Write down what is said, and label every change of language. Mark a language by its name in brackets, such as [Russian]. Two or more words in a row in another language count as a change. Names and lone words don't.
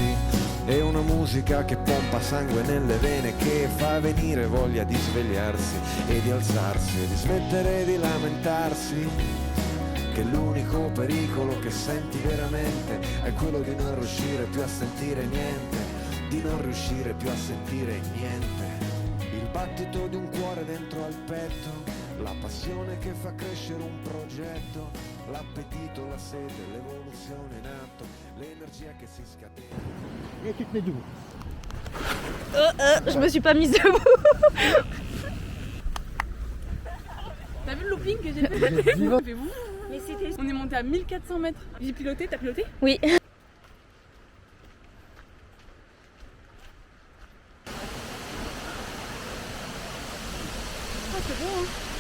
[Italian] E una musica che pompa sangue nelle vene, che fa venire voglia di svegliarsi e di alzarsi e di smettere di lamentarsi, che l'unico pericolo che senti veramente è quello di non riuscire più a sentire niente, di non riuscire più a sentire niente. Il battito di un cuore dentro al petto, la passione che fa crescere un progetto, l'appetito, la sete, l'evoluzione in atto, l'energia che si scatena. [French] Et tu te mets debout. Je me suis pas mise debout. T'as vu le loup? camping que j'ai fait. Faites-vous. Mais c'était... On est monté à 1400 mètres. J'ai piloté, t'as piloté? Oui. Ah, c'est bon, hein.